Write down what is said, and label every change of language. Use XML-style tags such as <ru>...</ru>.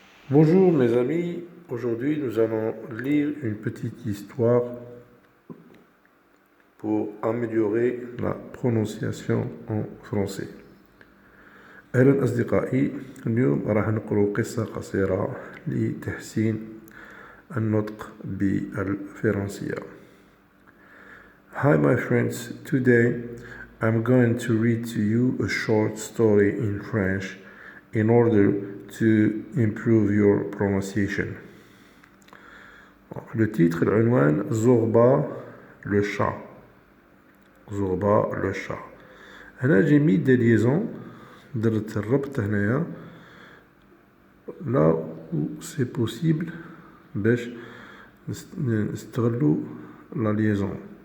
<fr>Bonjour mes amis, aujourd'hui nous allons lire une petite histoire pour améliorer la prononciation en français.</fr> <ar>أهلا أصدقائي، اليوم راح نقرأ قصة قصيرة لتحسين النطق بالفرنسية.</ar> <en>Hi my friends, today I'm going to read to you a short story in French in order to improve your pronunciation.</en> <fr>Le titre,</fr> <ar>العنوان</ar> <fr>زوربا le chat. زوربا le chat.</fr> <ar>هنا</ar> <fr>j'ai mis des liaisons,</fr> <ar>درت الربط هنايا</ar> <fr>là où c'est possible</fr> <ar>باش نستغلو</ar> <fr>la liaison.</fr>